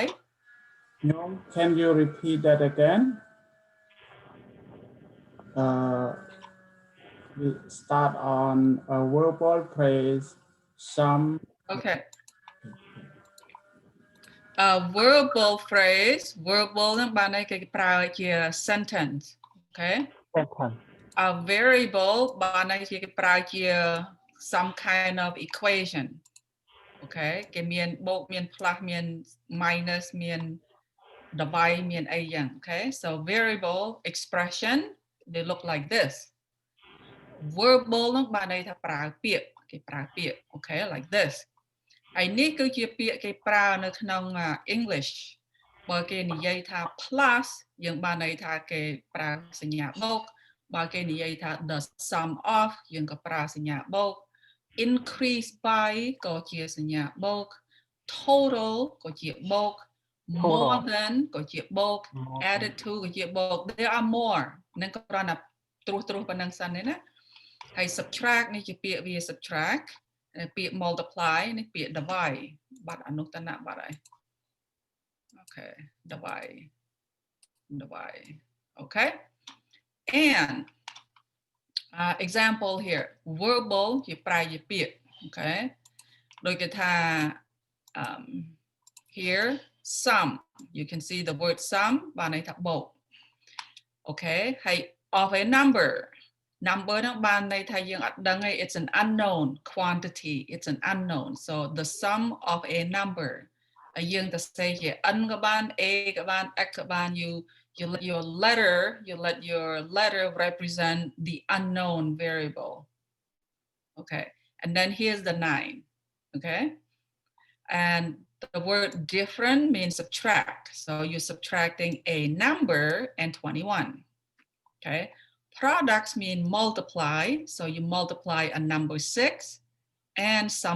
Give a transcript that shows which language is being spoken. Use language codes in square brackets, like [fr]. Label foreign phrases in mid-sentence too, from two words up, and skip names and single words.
[en] No, can you repeat that again? We start on a verbal phrase, some. Okay. A verbal phrase, verbal [km] នឹងបានន័យគេប្រើជា [en] sentence, okay? A variable [km] បានន័យគេប្រើជា [en] some kind of equation, okay? [km] គេមានបូកមាន plus មាន minus មាន divide មានអីយ៉ាង okay? [en] So variable expression they look like this. [km] Verbal នឹងបានន័យថាប្រើពាក្យគេប្រើពាក្យ [en] okay, like this. [km] ហើយនេះគឺជាពាក្យគេប្រើនៅក្នុង English បើគេនិយាយថា plus យើងបានន័យថាគេប្រើសញ្ញាបូកបើ គេនិយាយថា [en] the sum of [km] យើងក៏ប្រើសញ្ញាបូក [en] increase by [km] ក៏ជាសញ្ញាបូក total ក៏ជាបូក [en] more than [km] ក៏ជាបូក [en] added to [km] ក៏ជាបូក [en] there are more [km] នឹងគ្រាន់តែត្រួសប៉ុណ្ណឹងសិនទេណាហើយ subtract នេះជាពាក្យវា subtract ពាក្យ multiply នេះពាក្យ divide បាត់អនុត្តនៈបាត់ហើយ [en] okay divide okay and example here verbal [km] ជាប្រែជាពាក្យ okay ដូចគេថា [en] here sum you can see the word sum [km] បានន័យថាបូក okay ហើយ [en] of a number [km] នឹងបានន័យថាយើងអត់ដឹងទេ [en] it's an unknown quantity it's an unknown so the sum of a number [km] ហើយយើងទៅ សេជា n ក៏បាន a ក៏បាន x ក៏បាន [en] you let your letter represent the unknown variable okay and then here's the 9 okay and the word different means subtract so you're subtracting a number and 21 okay products mean multiply so you multiply a number 6 and some